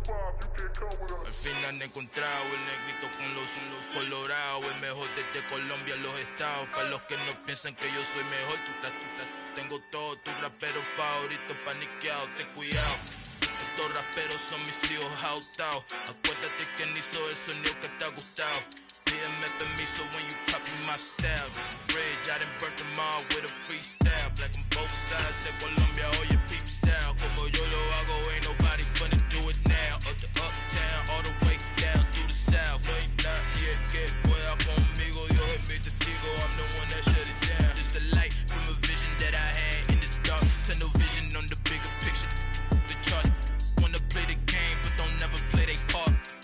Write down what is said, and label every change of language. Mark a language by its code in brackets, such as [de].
[es] Al fin han encontrado el negrito con los colorados, el mejor desde Colombia a los estados. Para los que no piensan que yo soy mejor, tengo todo, tu rapero favorito paniqueado, ten cuidado. Estos raperos son mis hijos autados. Acuérdate quién hizo el sonido que te ha gustado. Pídeme permiso [en] when you copy my style. This bridge, I done burnt them all with a freestyle. Black on both sides [es] de Colombia, oye [en] peep style. [es] Como yo lo hago, [en] ain't nobody finna do it now. Up the uptown, all the way down through the south. [es] No hay nadie que pueda conmigo, Dios es mi testigo. [en] I'm the one that shut it down. Just the light from a vision that I had in the dark. Tunnel vision on the bigger picture. The charts wanna play the game, but don't never play their part.